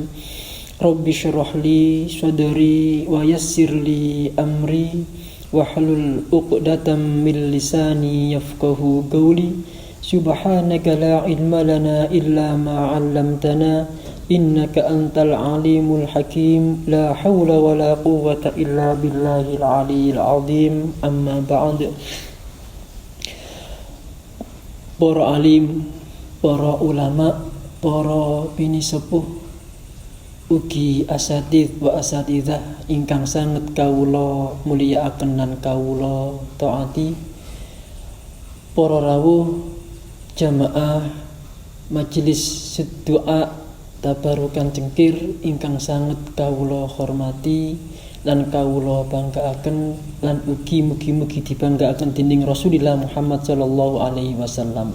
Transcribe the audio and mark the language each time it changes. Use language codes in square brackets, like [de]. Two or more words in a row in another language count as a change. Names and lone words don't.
[ar] رب اشرح لي صدري ويسر لي أمري واحلل عقدة من لساني يفقهوا قولي. سبحانك لا علم لنا إلا ما علمتنا إنك أنت العليم الحكيم. لا حول ولا قوة إلا بالله العلي العظيم. أما بعد. [jv] Para alim, para ulama, para bini sepuh, ugi asatidz wa asatidzah ingkang sanget kawula mulyakaken lan kawula taati, para rawuh jamaah majelis doa tabarukan cengkir ingkang sanget kawula hormati lan kawula banggaaken lan ugi mugi-mugi dibanggaaken dening Rasulullah Muhammad [ar] صلى الله عليه وسلم.